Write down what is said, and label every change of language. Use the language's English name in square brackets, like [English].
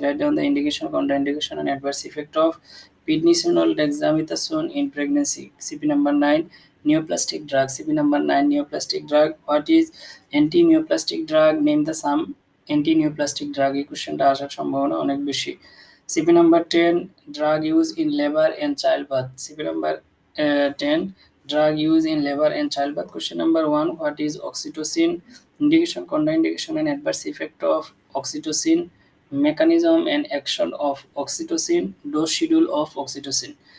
[English] Write down the indication, contraindication, and adverse effect of prednisolone dexamethasone in pregnancy. CP number 9, neoplastic drug. CP number 9, neoplastic drug. What is anti-neoplastic drug? Name the some anti-neoplastic drug. [Bangla] এই কোশ্চেনটা আসার সম্ভাবনা অনেক বেশি। [English] CP number 10, drug used in labor and childbirth. CP number 10, drug used in labor and childbirth. Question number 1, what is oxytocin? Indication, contraindication, and adverse effect of oxytocin. Mechanism and action of oxytocin. Dose schedule of oxytocin.